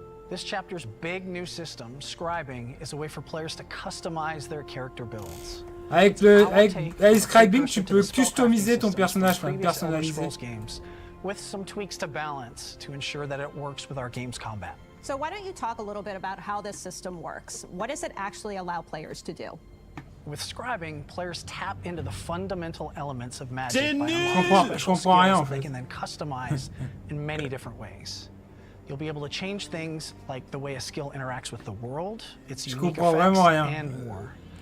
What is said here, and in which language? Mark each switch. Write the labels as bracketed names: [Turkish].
[English] This chapter's big new system, scribing, is a way for players to customize their character builds. [French] Avec le scribing, tu peux customiser ton personnage, enfin personnaliser. [English] With some tweaks to balance to ensure that it works with our game's combat. So why don't you talk a little bit about how this system works? What does it actually allow players to do? With scribing, players tap into the fundamental elements of magic by unlocking special skills they can then customize in many different ways. You'll be able to change things like the way a skill interacts with the world, its unique effects, and more.